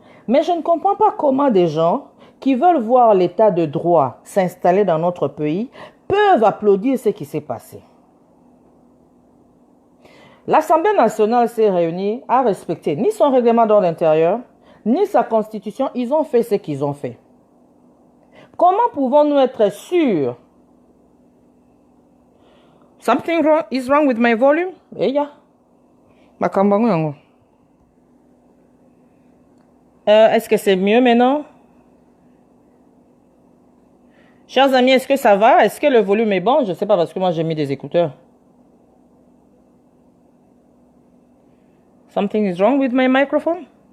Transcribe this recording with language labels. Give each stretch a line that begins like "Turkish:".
French: Mais je ne comprends pas comment des gens qui veulent voir l'état de droit s'installer dans notre pays peuvent applaudir ce qui s'est passé. L'Assemblée nationale s'est réunie à respecter ni son règlement d'ordre intérieur, ni sa constitution. Ils ont fait ce qu'ils ont fait. Comment pouvons-nous être sûrs?
English: Something wrong is wrong with my volume? Yeah.
French: Est-ce que c'est mieux maintenant? Chers amis, est-ce que ça va? Est-ce que le volume est bon? Je ne sais pas parce que moi j'ai mis des écouteurs.
English: Something is wrong with my microphone?